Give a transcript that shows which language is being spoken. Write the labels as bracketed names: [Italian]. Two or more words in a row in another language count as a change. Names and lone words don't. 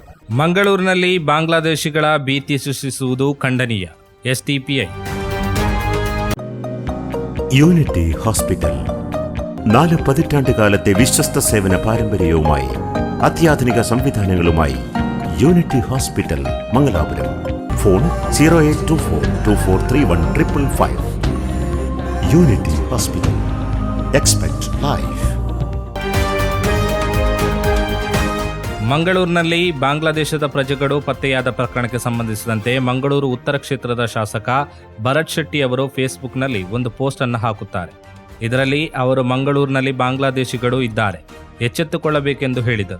[Kannada] ಮಂಗಳೂರಿನಲ್ಲಿ ಬಾಂಗ್ಲಾದೇಶಿಗಳ ಭೀತಿ ಸೃಷ್ಟಿಸುವುದು ಖಂಡನೀಯ. SDPI. [Malayalam] യൂണിറ്റി ഹോസ്പിറ്റൽ 4 പതിറ്റാണ്ടുകാലത്തെ വിശ്വസ്ത സേവന പാരമ്പര്യവുമായി അത്യാധുനിക സംവിധാനങ്ങളുമായി യൂണിറ്റി ഹോസ്പിറ്റൽ മംഗലാപുരം. ഫോൺ 0824243155. യൂണിറ്റി ഹോസ്പിറ്റൽ. [English] Expect Life. [Kannada] ಮಂಗಳೂರಿನಲ್ಲಿ ಬಾಂಗ್ಲಾದೇಶದ ಪ್ರಜೆಗಳು ಪತ್ತೆಯಾದ ಪ್ರಕರಣಕ್ಕೆ ಸಂಬಂಧಿಸಿದಂತೆ ಮಂಗಳೂರು ಉತ್ತರ ಕ್ಷೇತ್ರದ ಶಾಸಕ ಭರತ್ ಶೆಟ್ಟಿ ಅವರು ಫೇಸ್ಬುಕ್ನಲ್ಲಿ ಒಂದು ಪೋಸ್ಟ್ ಅನ್ನು ಹಾಕುತ್ತಾರೆ. ಇದರಲ್ಲಿ ಅವರು ಮಂಗಳೂರಿನಲ್ಲಿ ಬಾಂಗ್ಲಾದೇಶಿಗಳು ಇದ್ದಾರೆ, ಎಚ್ಚೆತ್ತುಕೊಳ್ಳಬೇಕೆಂದು ಹೇಳಿದರು.